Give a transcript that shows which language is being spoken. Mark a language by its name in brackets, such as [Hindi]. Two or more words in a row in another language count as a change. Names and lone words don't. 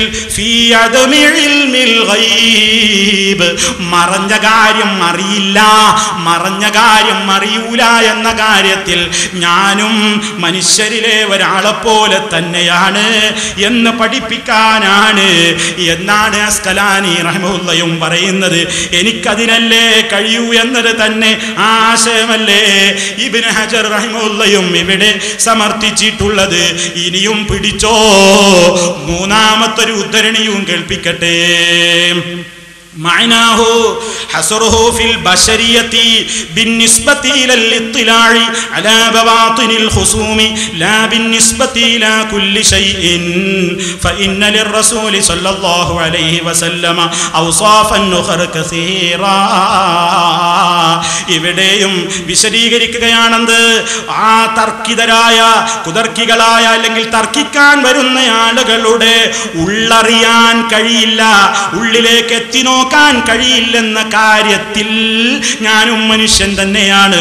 [Arabic] في عدم علم الغيب, [Malayalam] മറഞ്ഞ കാര്യം അറിയില്ല, മറഞ്ഞ കാര്യം അറിയൂല എന്ന കാര്യത്തിൽ ഞാനും മനുഷ്യരിലെ ഒരാളെ പോലെ തന്നെയാണ് എന്ന് പഠിപ്പിക്കാനാണ് എന്നാണ് അസ്കലാനി റഹ്മത്തുള്ളാഹിയും പറയുന്നത്. എനിക്കതിനല്ലേ കഴിയൂ എന്നത് തന്നെ ആശയമല്ലേ ഇബ്നു ഹജർ റഹിമഹുള്ളാഹും ഇവിടെ സമർത്ഥിച്ചിട്ടുള്ളത്. ഇനിയും പിടിച്ചോ, മൂന്നാമത്തൊരു ഉദ്ധരണിയും കേൾപ്പിക്കട്ടെ. [Arabic] معناه حصره في البشرية بالنسبة إلى الاطلاع على بواطن الخصوم لا بالنسبة إلى كل شيء فإن للرسول صلى الله عليه وسلم أوصافا أخرى كثيرا. [Malayalam] ഇവിടെയും വിശദീകരിക്കുകയാണെന്ന്. ആ തർക്കിതരായ കുതർക്കികളായ അല്ലെങ്കിൽ തർക്കിക്കാൻ വരുന്ന ആളുകളുടെ ഉള്ളറിയാൻ കഴിയില്ല, ഉള്ളിലേക്ക് എത്തി നോക്കാൻ കഴിയില്ലെന്ന കാര്യത്തിൽ ഞാനും മനുഷ്യൻ തന്നെയാണ്.